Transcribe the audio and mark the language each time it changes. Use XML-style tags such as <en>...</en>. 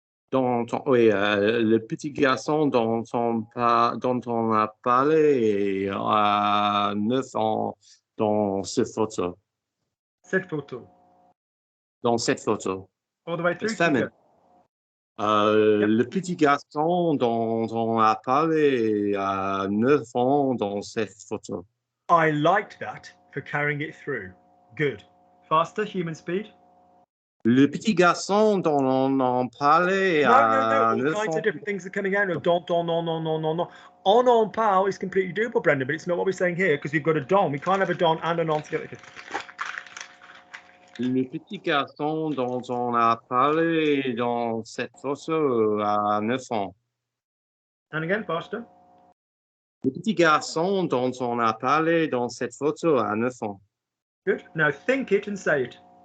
<fr>Oui, le petit garçon dont on a parlé à 9 ans dans cette photo. Dans cette photo.</fr> <en>All the way through.</en> <fr>Le petit garçon dont on a parlé à 9 ans dans cette photo.</fr> <en>I liked that for carrying it through. Good. Faster, human speed.</en> <fr>Le petit garçon dont on en parlait à 9 ans.</fr> <en>All kinds of different things are coming out. No.</en> <fr>On en parle</fr> <en>is completely doable, Brendan, but it's not what we're saying here because we've got a don. We can't have a don and an on together.</en> <fr>Le petit garçon dont on a parlé dans cette photo à 9 ans.</fr> <en>And again, faster.</en> <fr>Le petit garçon dont on a parlé dans cette photo à 9 ans.</fr> <en>Good. Now think it and say it.</en>